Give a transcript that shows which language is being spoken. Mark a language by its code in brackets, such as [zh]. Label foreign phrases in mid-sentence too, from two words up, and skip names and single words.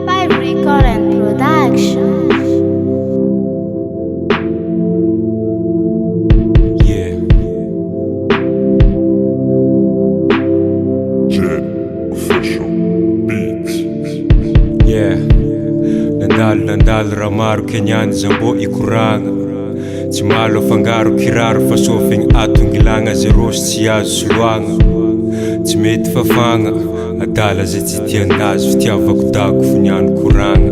[en] Record and Production. Yeah. Jet Official Beats. Yeah. [mg] Nandalo raha maro kenyany zambo ikoragna. Tsy malo afangaro kiraro fa sofigny atongilagna zero sy tsy azo soloagna. Tsy mety fafagna adala zay tsy tianazy fitiavako dako foniany koragna.